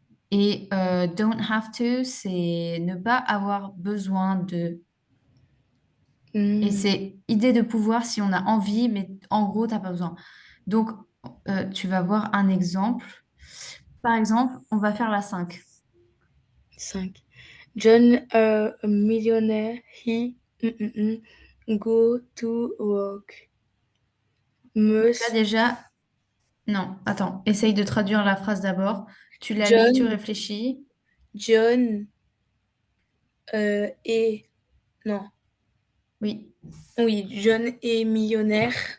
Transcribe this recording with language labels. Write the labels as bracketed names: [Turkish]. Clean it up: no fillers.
[French] Et don't have to, c'est ne pas avoir besoin de. Et Mm. c'est idée de pouvoir si on a envie, mais en gros, t'as pas besoin. Donc, tu vas voir un exemple. Par exemple, on va faire la 5. 5. [English] John, a millionaire, he go to work. [French] Donc là, [English] Must [French] déjà, non, attends, essaye de traduire la phrase d'abord. Tu la lis, tu John, réfléchis. John est non, Oui, oui, John est millionnaire.